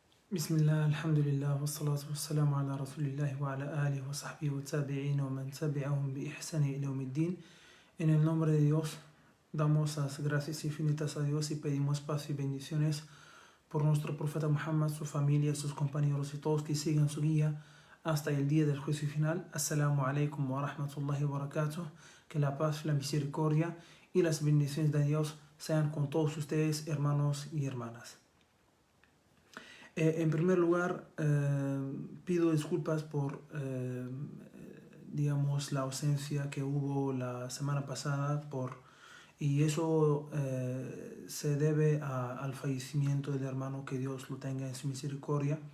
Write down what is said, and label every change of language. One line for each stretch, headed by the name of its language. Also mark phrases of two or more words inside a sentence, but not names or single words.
Arabic: بسم الله الحمد لله والصلاة والسلام على رسول الله وعلى آله وصحبه وتابعين ومن تبعهم بإحسان إلى يوم الدين.
Spanish: En el nombre de Dios, damos las gracias infinitas a Dios y pedimos paz y bendiciones por nuestro profeta Muhammad, su familia, sus compañeros y todos que sigan su guía hasta el día del juicio final.
Arabic: السلام عليكم ورحمة الله وبركاته.
Spanish: Que la paz, la misericordia y las bendiciones de Dios sean con todos ustedes, hermanos y hermanas. En primer lugar, pido disculpas por, la ausencia que hubo la semana pasada, y eso se debe al fallecimiento del hermano, que Dios lo tenga en su misericordia.